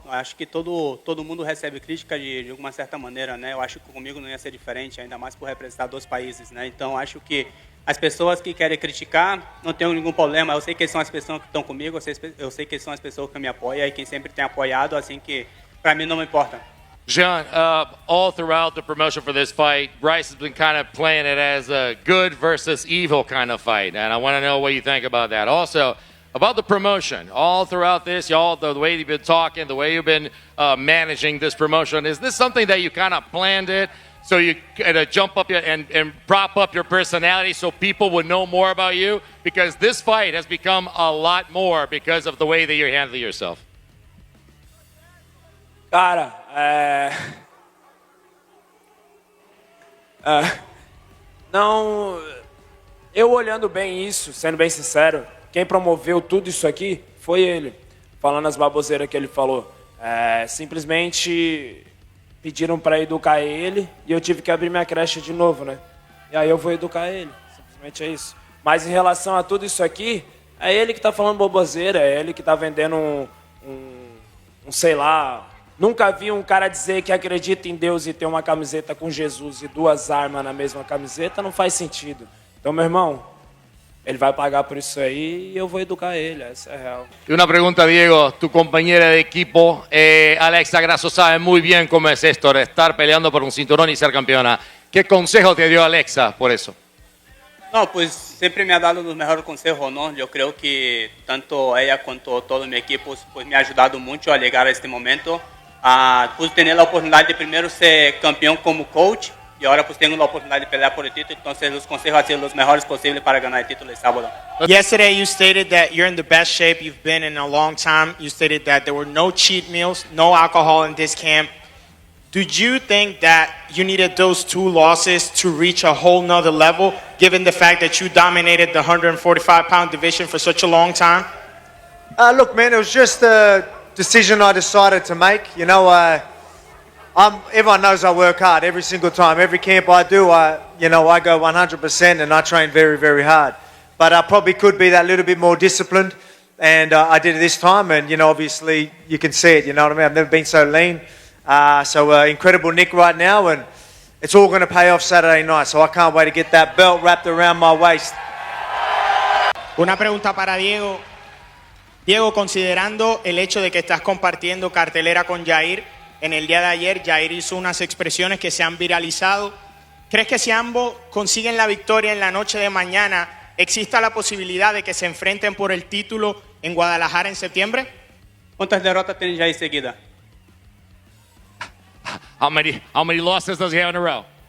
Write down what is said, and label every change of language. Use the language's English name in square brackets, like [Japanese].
[Portuguese] Eu acho que todo mundo recebe crítica de alguma certa maneira, né? Eu acho que comigo não ia ser diferente, ainda mais por representar 2 países, né? Então, eu acho que as pessoas que querem criticar, não tenho nenhum problema. Eu sei que são as pessoas que estão comigo, eu sei que são as pessoas que me apoiam e quem sempre tem apoiado, assim que pra mim não me importa. [English] Jean, all throughout the promotion for this fight, Bryce has been kind of playing it as a good versus evil kind of fight, and I want to know what you think about that. Also, about the promotion, all throughout this, y'all, the way you've been talking, the way you've been managing this promotion, is this something that you kind of planned it so you jump up and prop up your personality so people would know more about you? Because this fight has become a lot more because of the way that you're handling yourself. [Portuguese] Cara, não, eu olhando bem isso, sendo bem sincero, quem promoveu tudo isso aqui foi ele, falando as baboseiras que ele falou. Simplesmente pediram para educar ele e eu tive que abrir minha creche de novo, né? E aí eu vou educar ele, simplesmente é isso. Mas em relação a tudo isso aqui, é ele que tá falando boboseira, é ele que tá vendendo sei lá... Nunca vi um cara dizer que acredita em Deus e ter uma camiseta com Jesus e 2 armas na mesma camiseta, não faz sentido. Então, meu irmão, ele vai pagar por isso aí y eu vou educar ele, essa é real. [Spanish] Y una pregunta, Diego, tu compañera de equipo, Alexa Grasso, sabe muy bien cómo es esto de estar peleando por un cinturón y ser campeona. ¿Qué consejo te dio Alexa por eso? No, pues siempre me ha dado los mejores consejos, ¿no? Yo creo que tanto ella cuanto todo mi equipo pues, me ha ayudado mucho a llegar a este momento. Pude tener la oportunidad de primero ser campeón como coach y ahora pues tengo la oportunidad de pelear por el título, entonces los consejos han sido los mejores posibles para ganar el título el sábado. [English] Yesterday you stated that you're in the best shape you've been in a long time. You stated that there were no cheat meals, no alcohol in this camp. Did you think that you needed those 2 losses to reach a whole nother level, given the fact that you dominated the 145-pound division for such a long time? Look, man, it was just a decision I decided to make. You know, everyone knows I work hard every single time. Every camp I do, I go 100% and I train very, very hard. But I probably could be that little bit more disciplined, and I did it this time. And, obviously you can see it, you know what I mean? I've never been so lean. Incredible Nick right now, and it's all going to pay off Saturday night. So I can't wait to get that belt wrapped around my waist. [Spanish] Una pregunta para Diego. Diego, considerando el hecho de que estás compartiendo cartelera con Yair, en el día de ayer Yair hizo unas expresiones que se han viralizado. ¿Crees que si ambos consiguen la victoria en la noche de mañana, exista la posibilidad de que se enfrenten por el título en Guadalajara en septiembre? ¿Cuántas derrotas tiene Yair seguida? [English] How many losses does he have in a row?